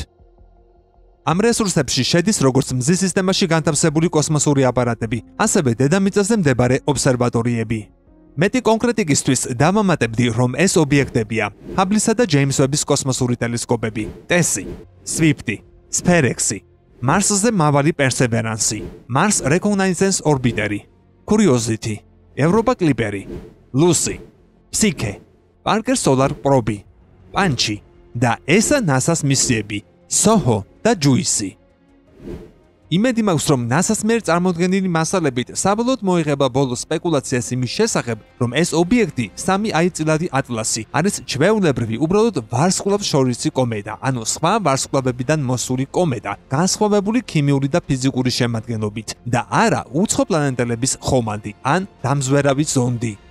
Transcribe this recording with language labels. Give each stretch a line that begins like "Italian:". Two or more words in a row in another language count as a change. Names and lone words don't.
Georgian: ამ რესურსებში შედის როგორც მზის სისტემაში განთავსებული კოსმოსური აპარატები, ასევე დედამიწაზე მდებარე ობსერვატორიები. მეტი კონკრეტიკისთვის დავამატებდი, რომ ეს ობიექტებია ჰაბლისა და ჯეიმს ვების კოსმოსური ტელესკოპები, TESSI, SWIFT, SpareX, მარსზე მავალი პერსევერანსი, Mars Reconnaissance Orbiter, Curiosity, Europa Clipper, Lucy, Psyche, Parker Solar Probe, Panchi და ესა NASA-ს მისიები, SOHO და JUICE. იმედი მაქვს, რომ NASA-ს მიერ წარმოდგენილი მასალებით საბოლოოდ მოიღება ბოლო სპეკულაციას იმის შესახებ, რომ ეს ობიექტი 3i წილადი ატლასი არის ჩვეულებრივი უბრალოდ ვარსკვლავთშორისი კომეტა, ანუ სხვა ვარსკვლავებიდან მოსული კომეტა, განსხვავებული ქიმიური და ფიზიკური შემადგენლობით და არა უცხო პლანეტელების ხომალდი ან დამზვერავი ზონდი.